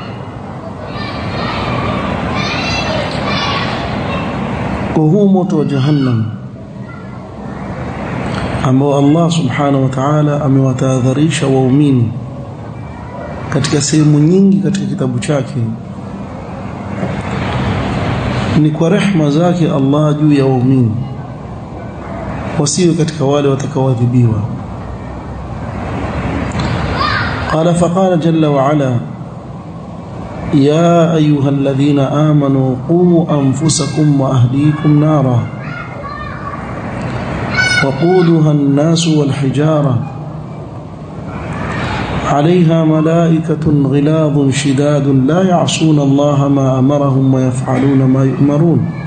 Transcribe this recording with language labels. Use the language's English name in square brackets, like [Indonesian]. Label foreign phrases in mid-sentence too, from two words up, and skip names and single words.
[Swahili] Kwa huu moto wa jahannam ambao Allah [Arabic] سبحانه وتعالى [Swahili] amewatahadharisha waumini katika sehemu nyingi katika kitabu chake, ni kwa rehema zake Allah juu ya waumini wasiwe katika wale watakaoadhibiwa. [Arabic] قال فقال جل وعلا: يا أيها الذين آمنوا قوا أنفسكم وأهليكم نارا وقودها الناس والحجارة عليها ملائكة غلاظ شداد لا يعصون الله ما أمرهم ويفعلون ما يؤمرون.